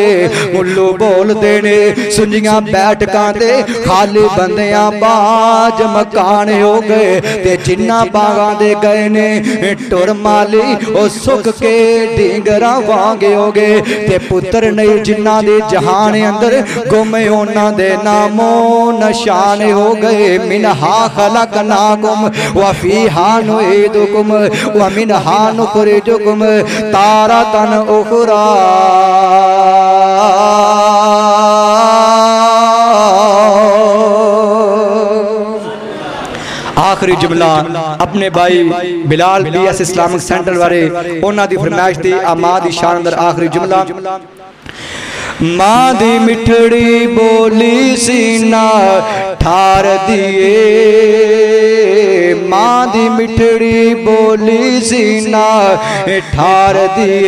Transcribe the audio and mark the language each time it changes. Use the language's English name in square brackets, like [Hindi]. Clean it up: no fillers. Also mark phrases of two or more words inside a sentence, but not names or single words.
[Punjabi] ਉੱਲੂ ਬੋਲਦੇ ਨੇ ਸੁੰਞੀਆਂ ਬੈਠਕਾਂ ਤੇ, ਖ਼ਾਲੀ ਬੰਦਿਆਂ ਬਾਝ ਮਕਾਨ ਹੋ ਗਏ। ਤੇ ਜਿਨ੍ਹਾਂ ਬਾਗ਼ਾਂ ਦੇ ਗਏ ਨੇ ਟੁਰ ਮਾਲੀ, ਓ ਸੁੱਕ ਕੇ ਢੀਂਗਰਾਂ ਵਾਂਗੇ ਹੋ ਗਏ। ਤੇ ਪੁੱਤਰ ਨਹੀਂ ਜਿਨ੍ਹਾਂ ਦੇ ਜਹਾਨ ਅੰਦਰ ਗੁੰਮ ਉਨ੍ਹਾਂ ਦੇ ਨਾਮੋ ਨਿਸ਼ਾਨ ਹੋ ਗਏ। [Arabic] منها خلقناكم وفيها نعيدكم ومنها نخرجكم تارة أخرى. [Punjabi] ਆਖ਼ਰੀ ਜੁਮਲਾ ਅਪਨੇ ਭਾਈ ਬਿਲਾਲ BS ਇਸਲਾਮਿਕ ਸੈਂਟਰ ਵਾਲੇ ਉਨ੍ਹਾਂ ਦੀ ਫ਼ਰਮਾਇਸ਼ ਦੀ ਆਮਦ ਦੀ ਸ਼ਾਨ ਅੰਦਰ ਆਖ਼ਰੀ ਜੁਮਲਾ ਮਾਂ ਦੀ ਮਿੱਠੜੀ ਬੋਲੀ ਸੀਨਾ ਠਾਰ ਦਿੰਦੀ, ਮਾਂ ਦੀ ਮਿੱਠੜੀ ਬੋਲੀ ਸੀਨਾ ਠਾਰ ਦਿੰਦੀ।